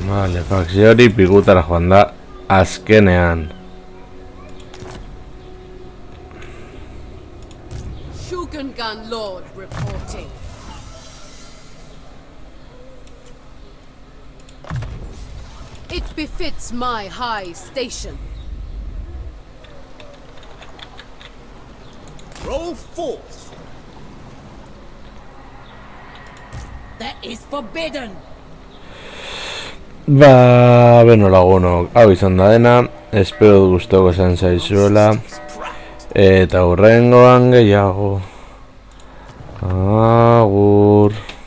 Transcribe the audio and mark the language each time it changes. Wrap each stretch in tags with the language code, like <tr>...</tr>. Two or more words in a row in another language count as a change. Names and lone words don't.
<eu>Vale, fakzio hori pigutara joan da azkenean.</eu> <en>Shogungan Lord reporting. It befits my high station. Roll forth! That is forbidden!</en> <eu>Ba, beno lagunok, hau izan da dena, espero gustoko izan zaizuela, eta hurrengoan gehiago. Agur.</eu>